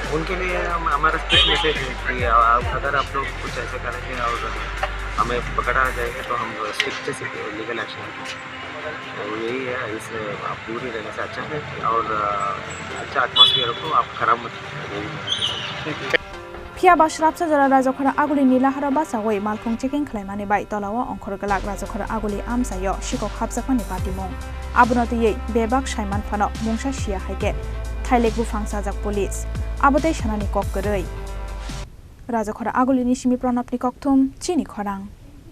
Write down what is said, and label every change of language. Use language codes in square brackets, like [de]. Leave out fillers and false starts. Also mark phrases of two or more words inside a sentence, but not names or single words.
[hi] उनके लिए हमारा [en] strict message [hi] है अगर आप लोग कुछ ऐसे करेंगे और हमें पकड़ा जाएगा तो हम स्ट्रिक्ट से [en] legal action [hi] लेंगे तो यही है इससे आप दूर ही रहने से अच्छा है और अच्छा एटमॉस्फेयर को आप खराब मत [trp] Pia bashrapsa jara Rajakhora Agulini Laharo basawai Malkhung checking khlaimani bai tolawa Wngkhorkha Rajakhora Aguli amsayo shikok khapjakmani party mung abunoti bebak saiman phano mungsa sia haike thailek bufang sajak police abote sanani kok goroi Rajakhora Agulini simi pranapni kokthum Chini Khorang